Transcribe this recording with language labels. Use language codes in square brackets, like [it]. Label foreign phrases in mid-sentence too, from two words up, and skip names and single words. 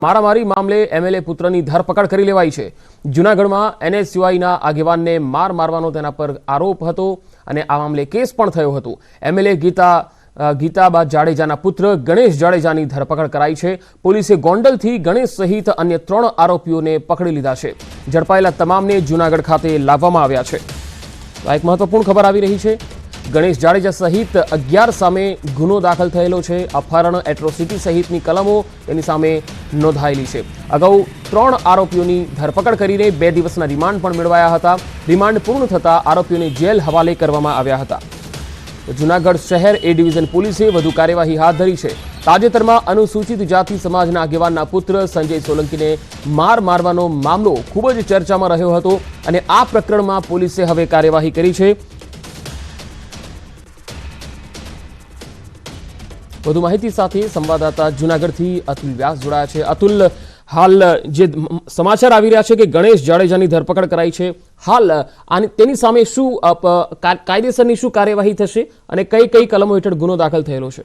[gu] મારામારી મામલે એમએલએ પુત્રની ધરપકડ કરી લેવાઈ છે। જૂનાગઢમાં એનએસયુઆઈના આગેવાનને માર મારવાનો તેના પર આરોપ હતો અને આ મામલે કેસ પણ થયો હતો। એમએલએ ગીતાબા જાડેજાના પુત્ર ગણેશ જાડેજાની ધરપકડ કરાઈ છે। પોલીસે ગોંડલથી ગણેશ સહિત અન્ય 3 આરોપીઓને પકડી લીધા છે। ઝડપાયેલા તમામને જૂનાગઢ ખાતે લાવવામાં આવ્યા છે। એક મહત્વપૂર્ણ ખબર આવી રહી છે। ગણેશ જાડેજા સહિત 11 સામે ગુનો દાખલ થયેલો છે। અપહરણ, એટ્રોસિટી સહિતની કલમો તેની સામે નોંધાયેલી છે। અગાઉ 3 આરોપીઓની ધરપકડ કરીને 2 દિવસના રિમાન્ડ પણ મેળવાયા હતા। રિમાન્ડ પૂર્ણ થતા આરોપીઓને જેલ હવાલે કરવામાં આવ્યા હતા। જૂનાગઢ શહેર એ ડિવિઝન પોલીસે વધુ કાર્યવાહી હાથ ધરી છે। તાજેતરમાં અનુસૂચિત જાતિ સમાજના આગેવાનના પુત્ર સંજય સોલંકીને માર મારવાનો મામલો ખૂબ જ ચર્ચામાં રહ્યો હતો અને આ પ્રકરણમાં પોલીસે હવે કાર્યવાહી કરી છે। વધુ માહિતી સાથે સંવાદદાતા જૂનાગઢથી અતુલ વ્યાસ જોડાયા છે। અતુલ, હાલ જે સમાચાર આવી રહ્યા છે કે ગણેશ જાડેજાની ધરપકડ કરાઈ છે, હાલ આની તેની સામે શું કાયદેસરની શું કાર્યવાહી થશે અને કઈ કઈ કલમો હેઠળ ગુનો દાખલ થયેલો છે?